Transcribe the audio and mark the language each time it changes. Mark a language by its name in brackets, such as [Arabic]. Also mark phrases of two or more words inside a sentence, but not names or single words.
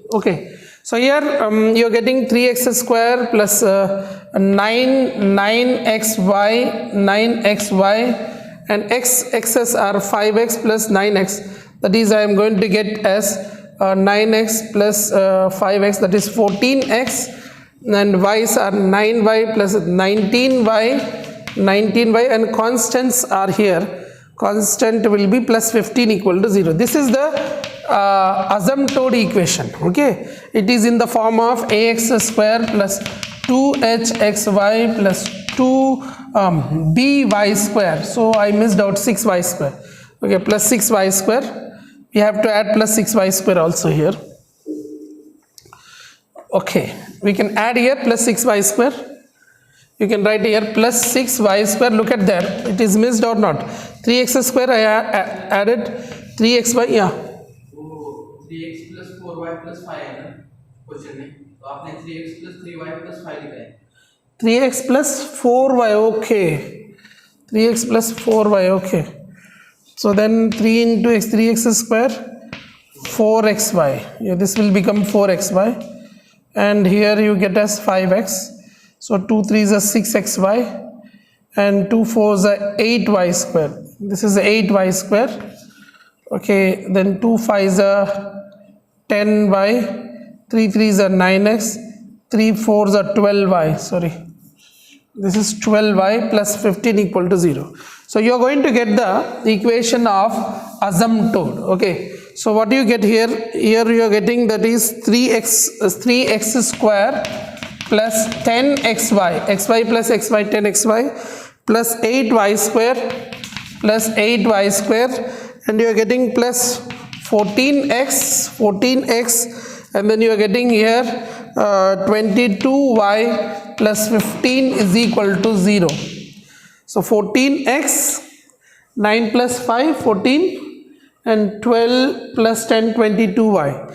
[English] Okay, so here you're getting 3x square plus 9xy, and x's are 5x plus 9x, that is I am going to get as 9x plus 5x, that is 14x, and y's are 9y plus 19y, and constants are here. Constant will be plus 15 equal to 0. This is the asymptote equation. Okay, it is in the form of ax square plus 2hxy plus 2 by square. So I missed out 6y square. Okay, plus 6y square. We have to add plus 6y square also here. Okay, we can add here plus 6y square. You can write here plus 6y square. Look at there, it is missed or not? 3x square I added 3xy, yeah. [Hindi] वो [English] 3x plus 4y plus 5 [Hindi] है ना क्वेश्चन में, तो आपने [English] 3x plus 3y plus 5 [Hindi] लिखा है. [English] 3x plus 4y, okay. 3x plus 4y, okay. So then 3 into x, 3x square, 4xy. Yeah, this will become 4xy. And here you get as 5x. So 2 3s are 6xy. And 2 4s are 8y square. This is 8y square. Okay, then 2 5s are 10y. 3 3s are 9x. 3 4s are 12y. Sorry. This is 12y plus 15 equal to 0. So you are going to get the equation of asymptote. Okay. So what do you get here? Here you are getting that is 3x square plus 10xy, xy plus xy 10xy plus 8y square plus 8y square, and you are getting plus 14x and then you are getting here 22y plus 15 is equal to 0. So 14x, 9 plus 5, 14, and 12 plus 10, 22y.